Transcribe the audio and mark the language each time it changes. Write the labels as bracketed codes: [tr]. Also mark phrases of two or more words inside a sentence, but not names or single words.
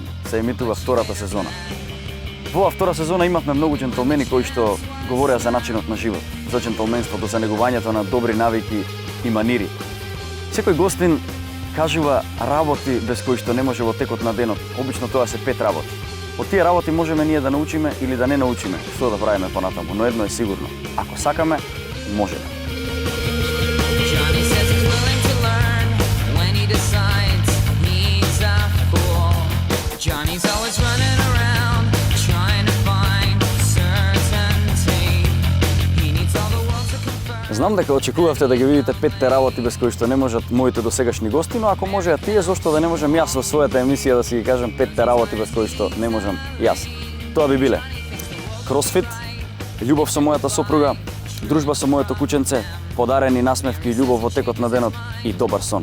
[mk] Се емитува втората сезона. Во оваа втора сезона имавме многу джентлмени кои што говореа за начинот на живот, за джентлменството, за негувањето на добри навики и манири. Секој гостин кажува работи без кои што не може во текот на денот. Обично тоа се 5 работи. Од тие работи можеме ние да научиме или да не научиме што да правиме понатаму, но едно е сигурно. Ако сакаме, можеме. [en] Johnny's always running around trying to find certainty. He needs all the world to confirm. [mk] Знам дека очекувавте да ги видите 5 работи без кои што не можат моите досегашни гости, но ако можеа тие, зошто да не можам јас во својата емисија да си ги кажам 5 работи без кои што не можам јас. Тоа би биле кросфит, љубов со мојата сопруга, дружба со моето кученце, подарени насмевки и љубов во текот на денот и добар сон.